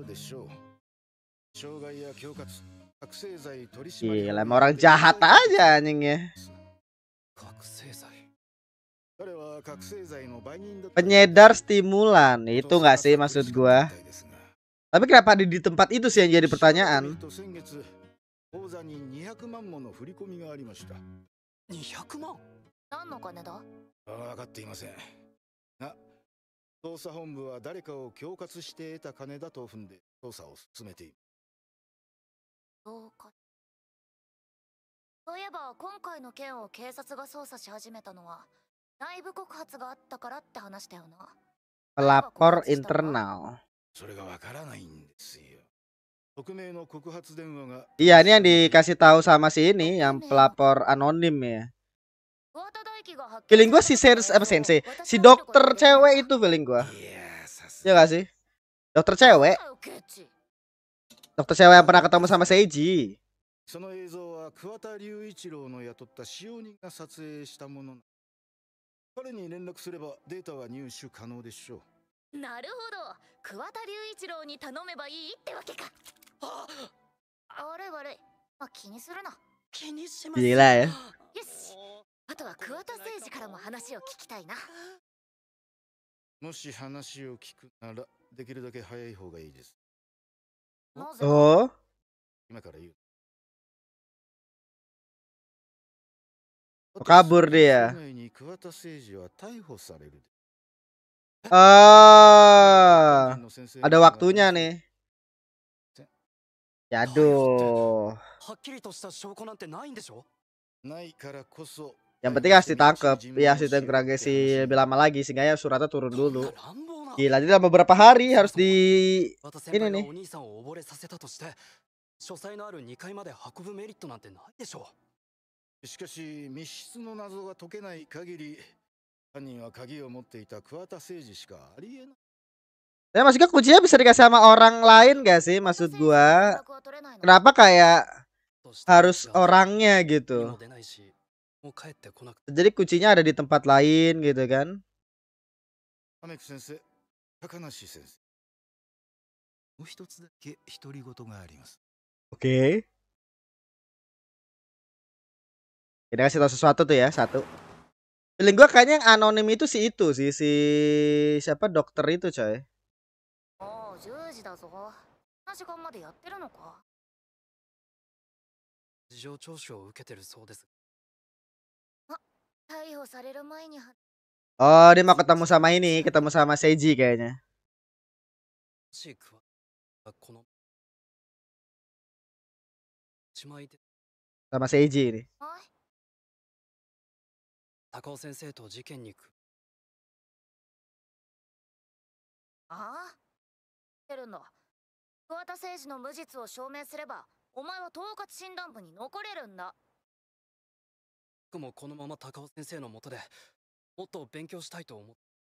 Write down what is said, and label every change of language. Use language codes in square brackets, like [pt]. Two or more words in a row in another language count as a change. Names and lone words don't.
[id] Gila, emang orang jahat aja anjingnya. Penyedar stimulan, itu nggak sih maksud gua? Tapi kenapa di tempat itu sih yang jadi pertanyaan? [ja] 200 万？何の金だ？分かっていませんが、捜査本部は誰かを恐喝して得た金だと踏んで捜査を進めている。そういえば今回の件を警察が捜査し始めたのは内部告発があったからって話だよな。 [id] Pelapor internal. [ja] それがわからないんですよ。匿名の告発電話が。 [id] Iya, ini yang dikasih tahu sama si ini, yang pelapor anonim ya. Feeling gue si sensei, si dokter cewek itu feeling gue. Ya gak sih? Dokter cewek. Dokter cewek yang pernah ketemu sama Seiji. [ja] その映像は桑田隆一郎の雇った使用人が撮影したもの。彼に連絡すればデータは入手可能でしょう。なるほど、桑田隆一郎に頼めばいいってわけか。悪い悪い、まあ、気にするな。気にします。 [id] Gila ya. [ja] よし、あとは桑田誠二からも話を聞きたいな。もし話を聞くならできるだけ早い方がいいです。 Oh, 今から言う。 [id] kabur dia. [ja] 桑田誠二は逮捕される。 [id] Ada waktunya nih. Yaduh. [ja] はっきりとした証拠なんてないんでしょ? [id] Yang penting harus ditangkap. Ya si terinterogasi lebih lama lagi sehingga ya suratnya turun dulu. Gila, jadi dalam beberapa hari harus di ini nih. [ja] 書斎のある2階まで運ぶメリットなんてないでしょ。しかし密室の謎が解けない限り犯人は鍵を持っていた桑田誠二しかありえない。 [id] Ya maksudnya kuncinya bisa dikasih sama orang lain gak sih maksud gua? Kenapa kayak harus orangnya gitu? Jadi kuncinya ada di tempat lain gitu kan? Oke. Kita kasih tahu sesuatu tuh ya, satu. Feeling gua kayaknya yang anonim itu si siapa dokter itu coy. [ja] 10 時だぞ。こんな時間までやってるのか。事情聴取を受けてるそうです。あ、逮捕される前に。 [id] Oh, dia mau ketemu sama ini, ketemu sama Seiji kayaknya. Sama Seiji ini. [ja] Takao sensei と事件に。ああ。るんだ。桑田誠二の無実を証明すれば、お前は統括診断部に残れるんだ。僕もこのまま高尾先生の下でもっと勉強したいと思う。